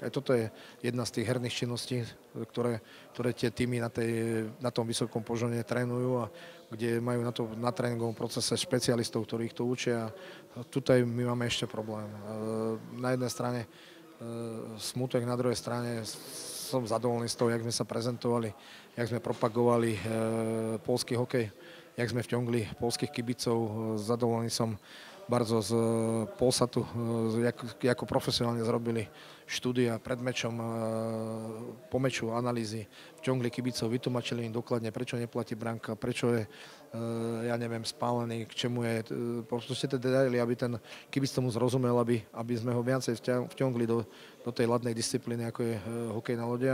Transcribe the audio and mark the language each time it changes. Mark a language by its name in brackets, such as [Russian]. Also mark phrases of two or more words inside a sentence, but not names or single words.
[Slovak] Aj toto je jedna z tých herných činností, ktoré tie týmy na tom vysokom požone trénujú a kde majú na tréningovom procese špecialistov, ktorí ich to učia. A tutaj my máme ešte problém. Na jednej strane smutek, na druhej strane som zadovolený z toho, jak sme sa prezentovali, jak sme propagovali poľský hokej, jak sme vťongli poľských kibicov. Zadovolený som bardzo z Polsatu, ako profesionálne zrobili štúdia pred mečom, po meču, analýzy, vťongli kibicov, vytumačili im dokladne, prečo neplatí branka, prečo je, ja neviem, spálený, k čemu je. Proste tie detaily, aby ten kibic tomu zrozumel, aby sme ho viacej vťongli do tej ladnej disciplíny, ako je hokej na lode.